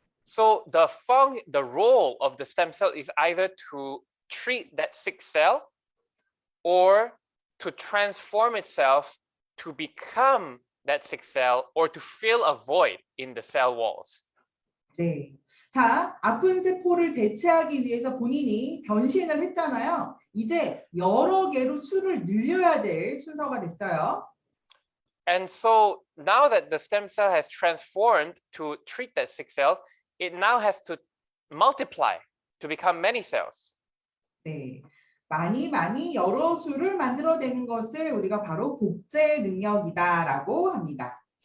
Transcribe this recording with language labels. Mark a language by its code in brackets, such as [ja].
[en] So the role of the stem cell is either to treat that sick cell or to transform itself to become that sick cell or to fill a void in the cell walls. [ko] 네. 자, 아픈 세포를 대체하기 위해서 본인이 변신을 했잖아요. 이제 여러 개로 수를 늘려야 될 순서가 됐어요. [en] And so now that the stem cell has transformed to treat that sick cell, it now has to multiply to become many cells. [ko] 네. 많이 여러 수를 만들어내는 것을 우리가 바로 복제 능력이다라고 합니다.